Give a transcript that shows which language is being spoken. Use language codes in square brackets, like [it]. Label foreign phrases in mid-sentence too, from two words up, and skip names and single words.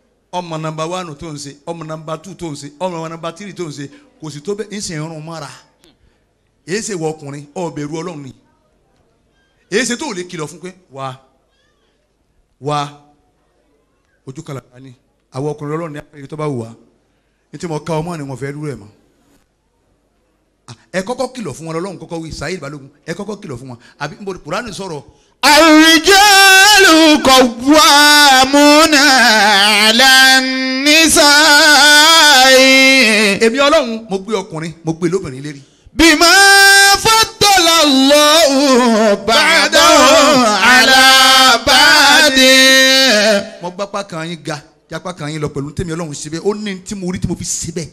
[yo] ọmọ number 1 tó ń ṣe ọmọ number 2 tó ń ṣe ọmọ number 3 tó ń ṣe kò sì tó bẹ́ẹ̀ ń ṣe irun mọ́ra èyí ṣe wọ ọkùnrin ọ̀bẹ̀rù Ọlọ́run ni èyí ṣe tó lè kìlọ̀ fún pé wá ojú kàlàkà ni àwọn ọkùnrin Ọlọ́run ní àpẹẹrẹ tó bá wù wá ní tí mo ká ọmọ ni mo fẹ́ rú ẹ̀ mọ́ ẹ kọ́kọ́ kìlọ̀ fún wọn Ọlọ́run kọ́kọ́ wí Saheed Balogun ẹ kọ́kọ́ kìlọ̀ fún wọn àbí n bò Kùránì sọ̀rọ̀. [ar] الرجال قوامون على النساء. [yo] èmi Ọlọ́run mo gbé ọkùnrin mo gbé lóbìnrin lérí. [ar] بما فضل الله بعضهم على بعض. [yo] mo gbapá kan yín ga jápá kan yín lọ pẹ̀lú tèmi Ọlọ́run ṣe bẹ́ẹ̀ ó ní tí mo rí tí mo fi ṣe bẹ́ẹ̀.